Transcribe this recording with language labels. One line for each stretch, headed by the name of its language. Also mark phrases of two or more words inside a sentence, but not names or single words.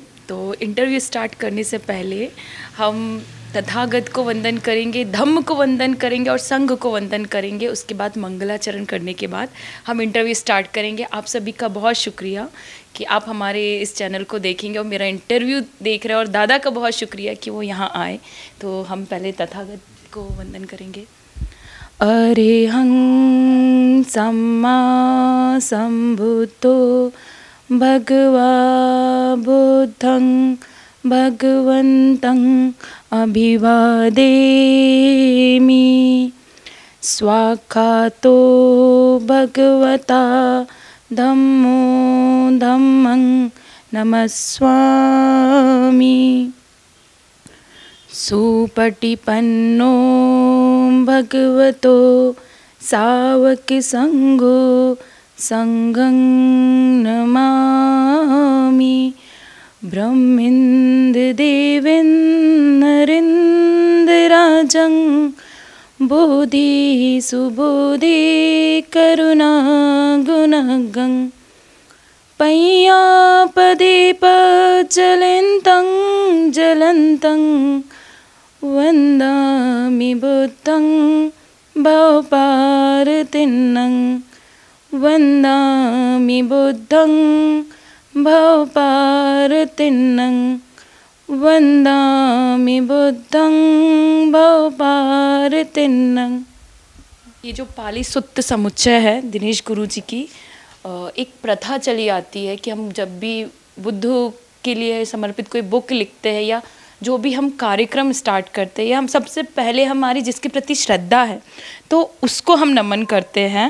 Hindi: तो
English: interview start
Hindi: करने से पहले हम तथागत को वंदन करेंगे, धम्म को वंदन करेंगे और संघ को वंदन करेंगे। उसके बाद मंगलाचरण करने के बाद हम
English: interview start
Hindi: करेंगे। आप सभी का बहुत शुक्रिया कि आप हमारे इस चैनल को देखेंगे और मेरा इंटरव्यू देख रहे हैं, और दादा का बहुत शुक्रिया कि वो यहाँ आए। तो हम पहले तथागत को वंदन करेंगे।
Pali: अरेहं सम्मा सम्बुद्धो भगवा बुद्धं भगवन्तं अभिवादेमि। स्वाक्षातो भगवता धम्मो धम्मं नमस्वामि। सुपटिपन्नो भगवतो सावकसंघो संघं नमामि। ब्रह्मेन्द्रदेवेन्द्रनरेन्द्रराजं बोधि सुबोधि करुणागुणगं पय्यापदीप ज्वलन्तं ज्वलन्तं वन्दामि बुद्धं भवपारतिन्नं वन्दामि बुद्धं भवपारतिन्नं वन्दामि बुद्धं भवपारतिन्नं।
Hindi: ये जो पाली सुत्त समुच्चय है दिनेश गुरु जी की, एक प्रथा चली आती है कि हम जब भी बुद्ध के लिए समर्पित कोई बुक लिखते हैं या जो भी हम कार्यक्रम स्टार्ट करते हैं, या हम सबसे पहले हमारी जिसके प्रति श्रद्धा है तो उसको हम नमन करते हैं।